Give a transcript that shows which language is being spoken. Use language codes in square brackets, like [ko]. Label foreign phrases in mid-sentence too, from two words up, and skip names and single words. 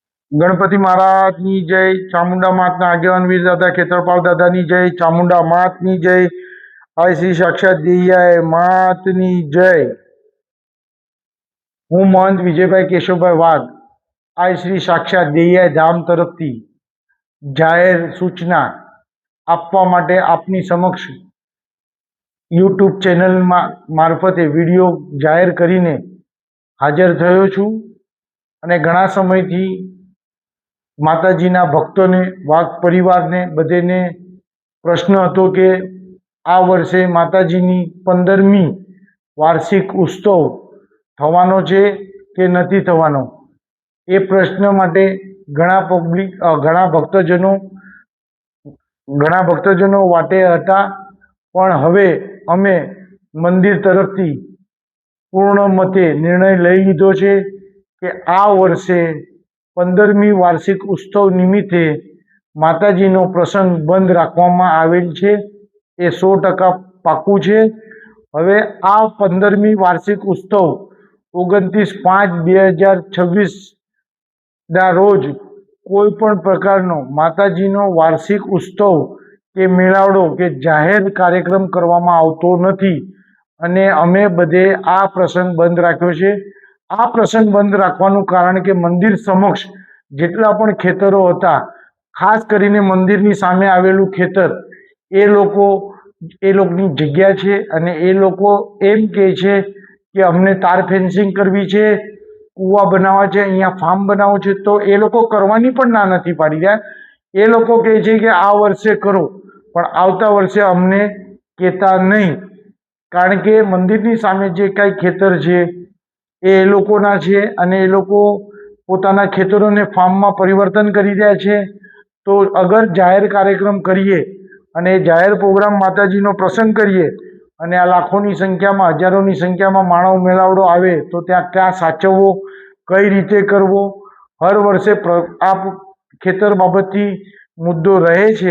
[hi] गणपति महाराज की जय। [gu] ચામુંડા માત ના આગેવાન વીર દાદા ખેતરપાલ દાદા ની જય। ચામુંડા માત ની જય। આય શ્રી સાક્ષાત દેહિયા માત ની જય। હું મહંત વિજયભાઈ કેશવભાઈ વાઘ આય શ્રી સાક્ષાત દેહિયા ધામ તરફથી જાહેર સૂચના આપવા માટે આપની સમક્ષ યૂટ્યૂબ ચેનલ માર્ફતે વિડિયો જાહેર કરીને હાજર થયો છું। અને ઘણા સમયથી માતાજીના ભક્તોને વાઘ પરિવારને બધેને પ્રશ્ન હતો કે આ વર્ષે માતાજીનો 15મી વાર્ષિક ઉત્સવ થવાનો છે કે નથી થવાનો। એ પ્રશ્ન માટે ઘણા ભક્તજનો વાટે હતા, પણ હવે અમે મંદિર તરફથી પૂર્ણ મતે નિર્ણય લઈ લીધો છે કે આ વર્ષે 15મી વાર્ષિક ઉત્સવ નિમિત્તે માતાજીનો પ્રસંગ બંધ રાખવામાં આવેલ છે। એ 100% પાક્કું છે। હવે આ 15મી વાર્ષિક ઉત્સવ 29/5/2026 ના રોજ કોઈપણ પ્રકારનો માતાજીનો વાર્ષિક ઉત્સવ કે મેળાવડો કે જાહેર કાર્યક્રમ કરવામાં આવતો નથી અને અમે બધે આ પ્રસંગ બંધ રાખ્યો છે। આ પ્રસંગ બંધ રાખવાનું કારણ કે મંદિર સમક્ષ જેટલા પણ ખેતરો હતા, ખાસ કરીને મંદિરની સામે આવેલું ખેતર એ લોકોની જગ્યા છે અને એ લોકો એમ કહે છે કે અમને તાર ફેન્સિંગ કરવી છે, કૂવા બનાવા છે, અહીંયા ફાર્મ બનાવવું છે, તો એ લોકો કરવાની પણ ના નથી પાડી રહ્યા। એ લોકો કહે છે કે આ વર્ષે કરો પણ આવતા વર્ષે અમને કહેતા નહીં, કારણ કે મંદિરની સામે જે કાંઈ ખેતર છે એ લોકોના છે અને એ લોકો પોતાના ખેતરોને ફાર્મમાં પરિવર્તન કરી રહ્યા છે। તો અગર જાહેર કાર્યક્રમ કરીએ અને જાહેર પ્રોગ્રામ માતાજીનો પ્રસંગ કરીએ અને આ લાખોની સંખ્યામાં હજારોની સંખ્યામાં માણસો મેળાવડો આવે તો ત્યાં ક્યાં સાચવવો, કઈ રીતે કરવો, દર વર્ષે આ ખેતર બાબતથી મુદ્દો રહે છે।